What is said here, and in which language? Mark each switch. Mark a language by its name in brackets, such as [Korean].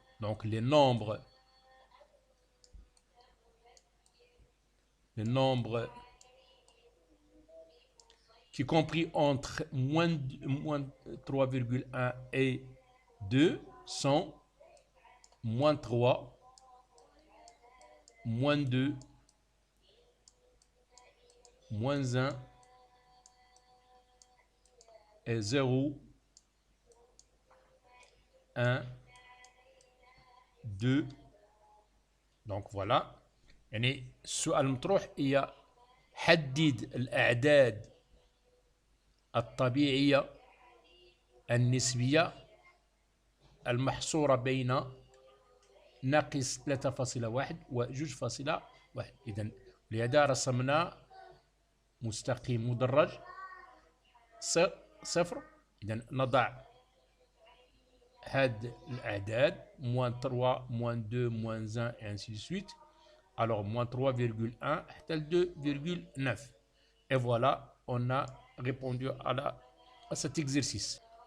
[French] Donc, les nombres qui compris entre moins 3,1 et 2 sont moins 3, moins 2, moins 1 et 0, 1, 2. Donc voilà. [Arabic] يعني السؤال المطروح هي حدد الأعداد الطبيعية النسبية المحصورة بين ناقص 3.1 و 2.1. إذن لهذا رسمنا مستقيم مدرج صفر. إذن نضع هاد الأعداد [French] moins 3, moins 2, moins 1 et ainsi de suite. Alors, moins 3,1 égale 2,9. Et voilà, on a répondu à cet exercice.